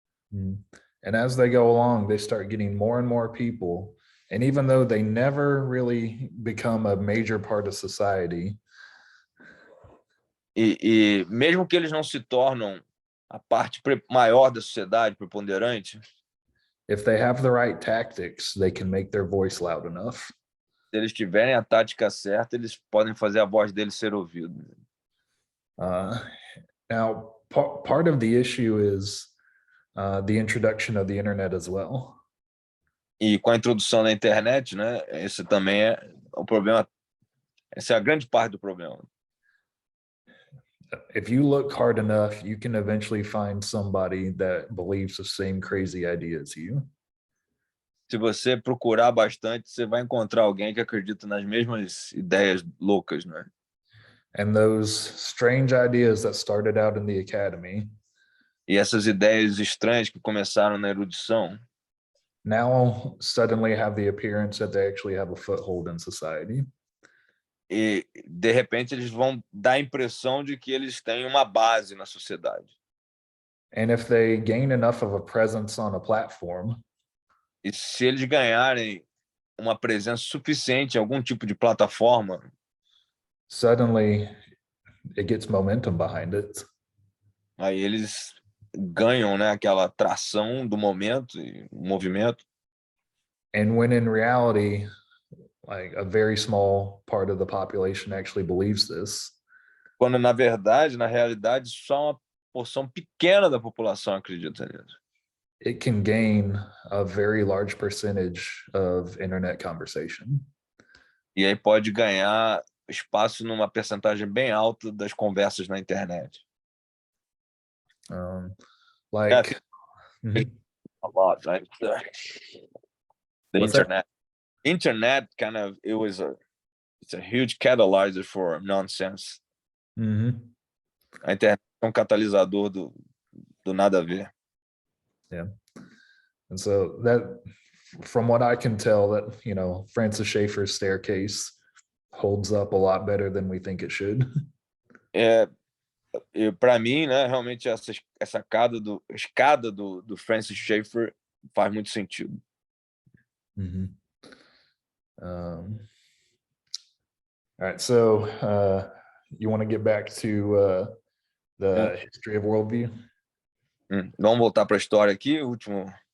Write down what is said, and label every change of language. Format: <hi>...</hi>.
<en>And as they go along, they start getting more and more people. And even though they never really become a major part of society,</en> <pt>e mesmo que eles não se tornam a parte maior da sociedade preponderante,</pt> <en>if they have the right tactics, they can make their voice loud enough.</en> <pt>Se eles tiverem a tática certa, eles podem fazer a voz deles ser ouvida.</pt> <en>Now, part of the issue is the introduction of the internet as well.</en> <pt>E com a introdução da internet, né, esse também é o problema. Essa é a grande parte do problema.</pt> <en>If you look hard enough, you can eventually find somebody that believes the same crazy idea as you.</en> <pt>Se você procurar bastante, você vai encontrar alguém que acredita nas mesmas ideias loucas, né?</pt> <en>And those strange ideas that started out in the academy,</en> <pt>e essas ideias estranhas que começaram na erudição,</pt> <en>now suddenly have the appearance that they actually have a foothold in society.</en> <pt>e de repente eles vão dar a impressão de que eles têm uma base na sociedade.</pt> <en>And if they gain enough of a presence on a platform,</en> <pt>E se eles ganharem uma presença suficiente em algum tipo de plataforma,</pt> <en>suddenly it gets momentum behind it.</en> <pt>aí eles ganham, né, aquela tração do momento e movimento.</pt> <en>And when in reality, like a very small part of the population actually believes this.</en> <pt>Quando na verdade, na realidade, só uma porção pequena da população acredita nisso.</pt> <en>It can gain a very large percentage of internet conversation.</en> <pt>E aí pode ganhar espaço numa percentagem bem alta das conversas na internet.</pt> <en>Like a lot, right? The What's internet. That? Internet kind of it's a huge catalyzer for nonsense.</en> <pt>A internet é um catalisador do nada a ver.</pt> <en>Yeah. And so that, from what I can tell, that, Francis Schaeffer's staircase holds up a lot better than we think it should.</en> <pt>Para mim, né, realmente essa escada do Francis Schaeffer faz muito sentido.</pt> <en>All right, so you want to get back to the history of worldview?</en> <pt>Vamos voltar para a história aqui, o último.</pt>